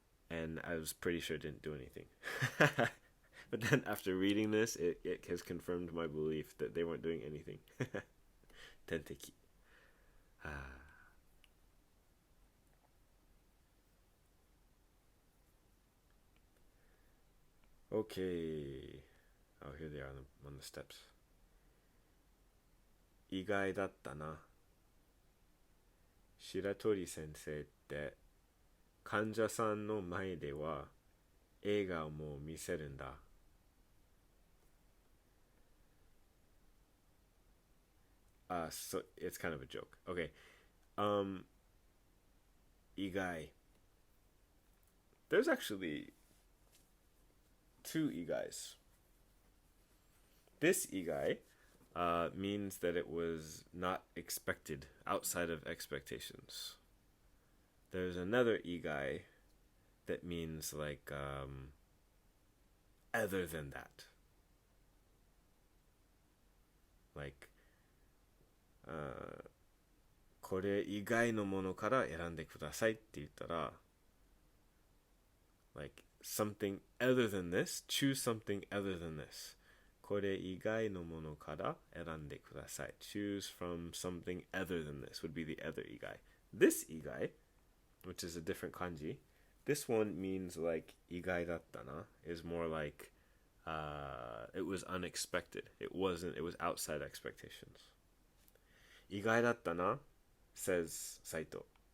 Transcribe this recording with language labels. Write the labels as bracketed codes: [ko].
[en] And I was pretty sure it didn't do anything. But then after reading this, it has confirmed my belief that they weren't doing anything. Tenteki. Okay. Oh, here they are on the steps. [ja] 意外だったな。白鳥先生って患者さんの前では笑顔も見せるんだ。 [en] So it's kind of a joke. Okay. Um, igai. There's actually two igais. This igai means that it was not expected, outside of expectations. There's another igai that means like other than that. Like, [ja] これ以外のものから選んでくださいって言ったら、 [en] like something other than this, choose something other than this. [ja] これ以外のものから選んでください. [en] Choose from something other than this would be the other igai. This igai, which is a different kanji, this one means like [ja] igai datta na, [en] is more like it was unexpected. It was outside expectations. [ja] Igai datta na, [en] says Saito.